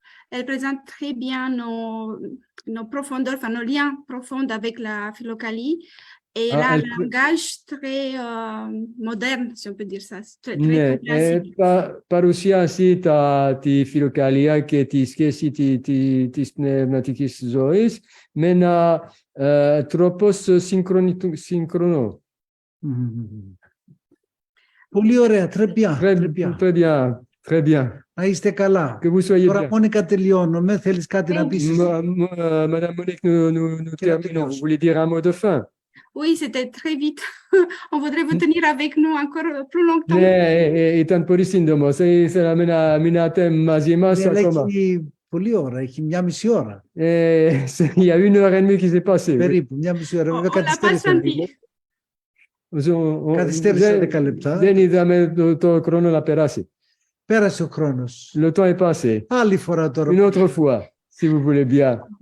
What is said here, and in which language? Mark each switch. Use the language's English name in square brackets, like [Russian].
[French] Elle présente très bien nos profondeurs, enfin nos liens profonds avec la philocallie. Et elle a un langage très moderne, si on peut dire ça. Très classique. [Greek] Παρουσιάσει τη φιλοκαλία και τη σχέση της πνευματικής ζωής με ένα τρόπο σύγχρονο. Πολύ ωραία, [French] très bien. Très bien. Très bien. [Greek] Να είστε καλά. [French] Que vous soyez [Greek] Τώρα [French] bien. [Greek] Μόνικα τελειώνουμε. Θέλεις κάτι να πεις? εσύ? [French] Madame Monique, nous terminons. Vous voulez dire un mot de fin? Oui, c'était très vite. On voudrait vous tenir avec nous encore plus longtemps. [Greek] Ναι, ήταν πολύ σύντομο. Ήθελα να μείνατε μαζί μας Αλλά ακόμα. έχει πολλή ώρα. Έχει 1,5 ώρα. [French] Il y a 1h30 qui s'est passée. [Greek] Περίπου 1,5 ώρα. Βέβαια καθυστέρησε λίγο. Καθυστέρησε 10 λεπτά. Δεν είδαμε το χρόνο να περάσει. Πέρασε ο χρόνος. [French] Le temps est passé. [Greek] Άλλη φορά τώρα. [French] Une autre fois, si vous voulez bien.